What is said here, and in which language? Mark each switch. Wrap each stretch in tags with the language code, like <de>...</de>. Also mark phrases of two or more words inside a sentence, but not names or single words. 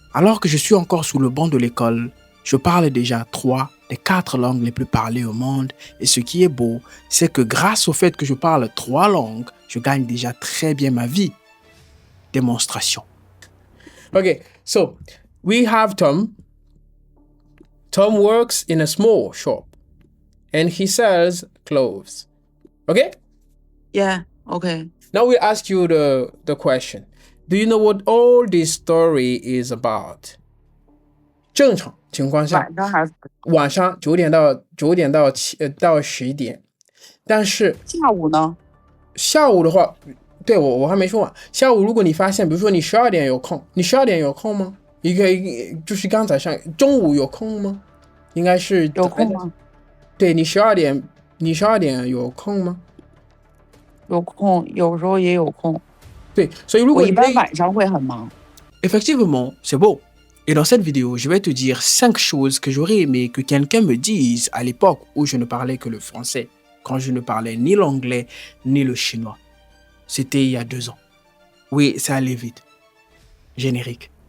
<fr>Alors que je suis encore sous le banc de l'école, je parle déjà 3 des 4 langues les plus parlées au monde. Et ce qui est beau, c'est que grâce au fait que je parle 3 langues, je gagne déjà très bien ma vie. Démonstration.</fr> <en>Okay, so we have Tom. Tom works in a small shop and he sells clothes. Okay? Yeah, okay. Now we ask you the question. Do you know what all this story is about?</en> <zh>正常情况下，晚上还是晚上9点到11点，但是下午呢？下午的话，对我还没说完。下午如果你发现，比如说你12点有空，你12点有空吗？就是刚才上中午有空吗？应该是有空吗？对你12点有空吗？有空，有时候也有空。对，所以如果我一般晚上会很忙。</zh> <fr>Effectivement, c'est beau. Et dans cette vidéo, je vais te dire 5 choses que j'aurais aimé que quelqu'un me dise à l'époque où je ne parlais que le français, quand je ne parlais ni l'anglais ni le chinois. C'était il y a 2 ans. Oui, ça allait vite. Générique.</fr>